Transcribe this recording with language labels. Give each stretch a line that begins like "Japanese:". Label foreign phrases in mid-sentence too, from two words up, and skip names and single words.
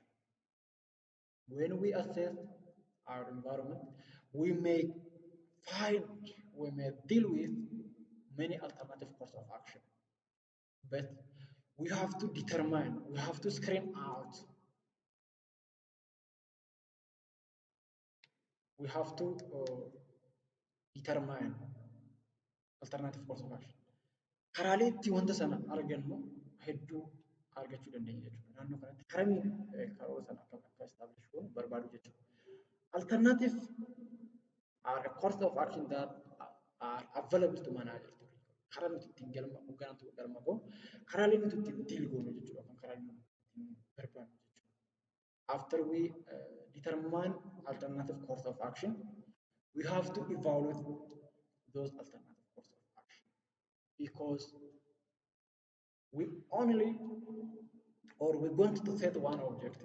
English: When we assess our environment, we may find, we may deal with many alternative course of action. But we have to determine, we have to screen out, we have to determine alternative course of action.
Oromo: Karaalee itti wanta sana argannu hedduu argachuu dandeenya jechuudha. Naannoo kanatti karamiin karoora sana akka establish goonu barbaadu jechuudha.
English: Alternative are a course of action that are available to manager.
Oromo: Karaa nuti ittiin galma hoogganatu galma goonu karaalee nuti ittiin deal goonu jechuudha. Kan karaa nuti ittiin barbaadnu jechuudha.
English: After we determine alternative course of action, we have to evaluate those alternative course of action because we only or we want to set one objective.